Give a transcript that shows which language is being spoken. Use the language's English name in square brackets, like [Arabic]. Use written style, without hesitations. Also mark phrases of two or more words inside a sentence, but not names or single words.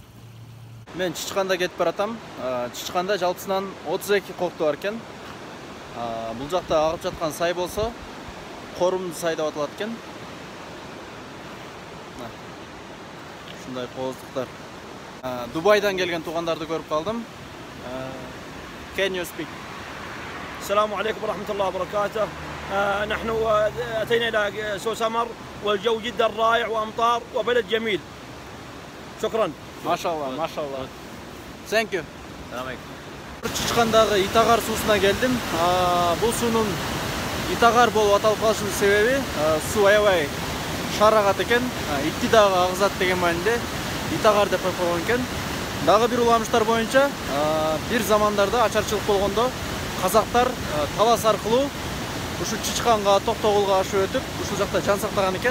[Kyrgyz] Мен Чычканда кетип баратам. Чычканда жалпысынан 32 кокту бар экен. Бул жакта агып жаткан сай болсо, Корумду сай деп аталат экен. Ушундай кооздуктар. Дубайдан келген туугандарды көрүп калдым. [English] Can you speak? [Arabic] السلام عليكم ورحمة الله وبركاته. نحن أتينا إلى سو سمر والجو جدا رائع وأمطار وبلد جميل. شكرا. ما شاء الله, ما شاء الله. [English] Thank you. [Kyrgyz] Чычкандагы Итагар суусуна келдим. Бул суунун Итагар болуп аталып калышынын себеби, суу аябай шарагат экен. Итти дагы агызат деген мааниде Итагар деп койгон экен. Дагы бир уламыштар боюнча, бир замандарда ачарчылык болгондо казактар талас аркылуу ушул Чычканга, Токтогулга ашып өтүп, ушул жакта жан сактаган экен.